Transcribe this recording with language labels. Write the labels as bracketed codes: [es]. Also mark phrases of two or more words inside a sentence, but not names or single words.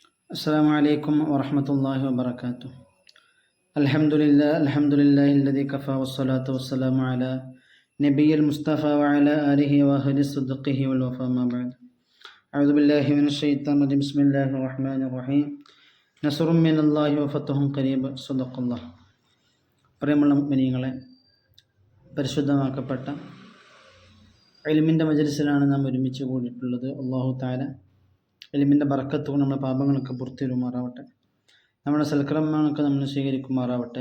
[ar] السلام عليكم ورحمة الله وبركاته. الحمد لله الذي كفى والصلاة والسلام على نبي المصطفى وعلى آله وأهل صدقه والوفاء ما بعد. أعوذ بالله من الشيطان الرجيم. بسم الله الرحمن الرحيم. نصر من الله وفتح قريب. صدق الله. [ml] പ്രിയമുള്ള മുഅ്മിനീങ്ങളെ, പരിശുദ്ധമാക്കപ്പെട്ട ഇൽമിൻ്റെ മജ്‌ലിസിലാണ് നാം ഒരുമിച്ച് കൂടിയിട്ടുള്ളത്. [ar] الله تعالى [ml] ഇൽമിൻ്റെ ബർക്കത്ത് കൊണ്ട് നമ്മുടെ പാപങ്ങളൊക്കെ പുറത്തിരുമാറാവട്ടെ, നമ്മുടെ സൽക്കർമ്മങ്ങളൊക്കെ നമ്മൾ സ്വീകരിക്കുമാറാവട്ടെ.